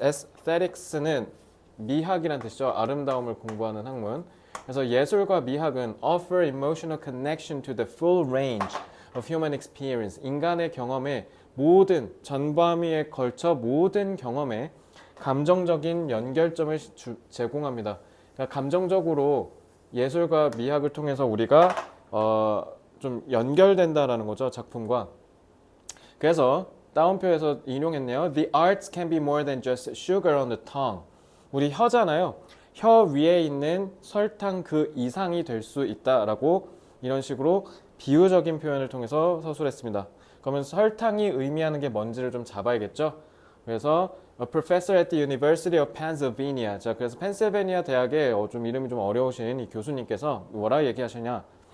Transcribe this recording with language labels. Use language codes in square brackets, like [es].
[ko] aesthetics는 미학이란 뜻이죠. 아름다움을 공부하는 학문. 그래서 예술과 미학은 [en] offer emotional connection to the full range of human experience. [ko] 인간의 경험에 전범위에 걸쳐 모든 경험에 감정적인 연결점을 제공합니다. 그러니까 감정적으로 예술과 미학을 통해서 우리가 좀 연결된다라는 거죠. 작품과. 그래서 따옴표에서 인용했네요. [en] The arts can be more than just sugar on the tongue. [ko] 우리 혀잖아요. 혀 위에 있는 설탕 그 이상이 될 수 있다라고 이런 식으로 비유적인 표현을 통해서 서술했습니다. 그러면 설탕이 의미하는 게 뭔지를 좀 잡아야겠죠. 그래서 [en] A professor at the University of Pennsylvania. [ko] 자, 그래서 펜실베니아 대학의 좀 이름이 좀 어려우신 이 교수님께서 뭐라 얘기하시냐?